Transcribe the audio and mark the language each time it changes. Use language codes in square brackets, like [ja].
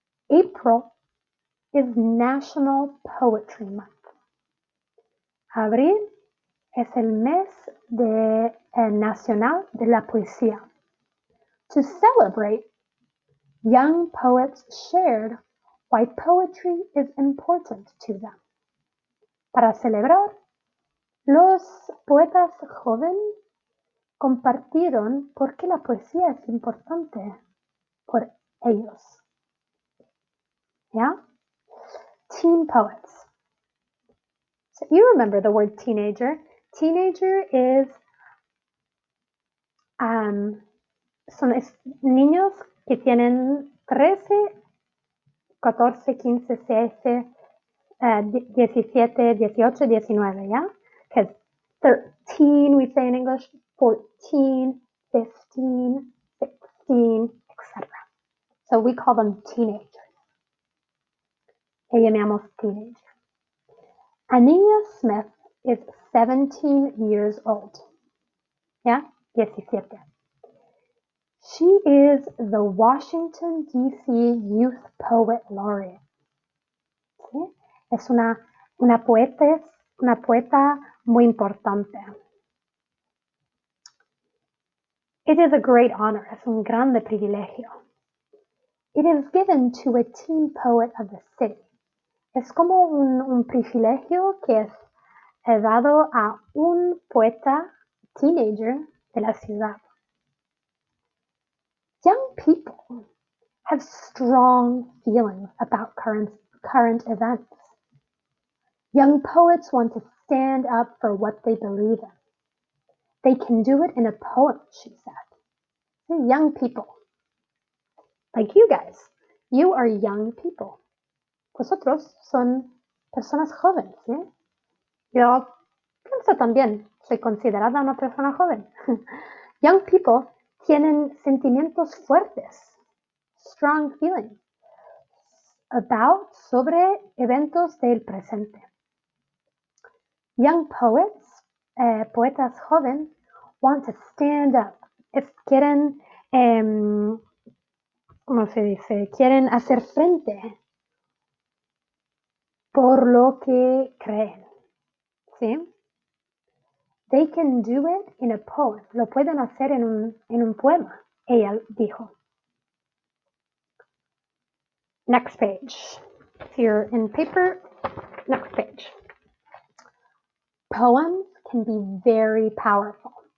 [en] April is National Poetry Month. [es] Abril es el mes nacional de la poesía. [en] To celebrate, young poets shared why poetry is important to them. [es] Para celebrar, los poetas jóvenes compartieron por qué la poesía es importante por ellos. [en] Yeah? Teen poets. So you remember the word teenager. Teenager is [es] son niños que tienen 13, 14, 15, 16, 17, 18, 19, yeah? [en] Because 13 we say in English, 14, 15, 16, etc. So we call them teenagers. [es] Le llamamos teenager. [en] Anita Smith is 17 years old. Yeah? 17. She is the Washington, D.C. Youth Poet Laureate. ¿Sí? [es] Es una poeta muy importante. [en] It is a great honor. [es] Es un grande privilegio. [en] It is given to a teen poet of the city. [es] Es como un privilegio que es dado a un poeta teenager de la ciudad. [en] Young people have strong feelings about current events. Young poets want to stand up for what they believe in. They can do it in a poem, she said. Young people, like you guys, you are young people. [es] Vosotros son personas jóvenes, ¿sí? Yo pienso también, soy considerada una persona joven. [en] Young people [es] tienen sentimientos fuertes, [en] strong feelings, [es] sobre eventos del presente. [en] Young poets, [es] poetas jóvenes, [en] want to stand up. [es] Quieren, ¿cómo se dice? Quieren hacer frente por lo que creen. ¿Sí? [en] They can do it in a poem. [es] Lo pueden hacer en un poema, ella dijo. [en] Next page. If you're in paper, next page. Poems can be very powerful.